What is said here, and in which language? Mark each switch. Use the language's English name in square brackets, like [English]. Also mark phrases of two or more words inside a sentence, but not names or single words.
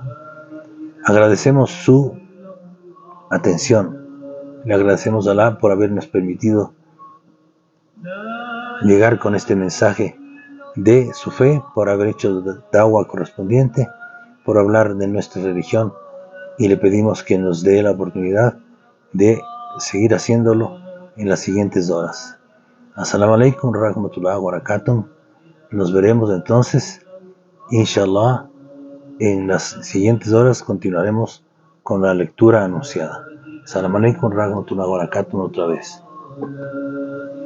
[Spanish] Agradecemos su atención, le agradecemos a Allah por habernos permitido llegar con este mensaje de su fe, por haber hecho da'wah correspondiente, por hablar de nuestra religión, y le pedimos que nos dé la oportunidad de seguir haciéndolo en las siguientes horas. [Arabic] السلام عليكم ورحمة الله وبركاته. [Spanish] Nos veremos entonces, inshallah, en las siguientes horas continuaremos con la lectura anunciada. [Arabic] السلام عليكم ورحمة الله وبركاته [Spanish] otra vez.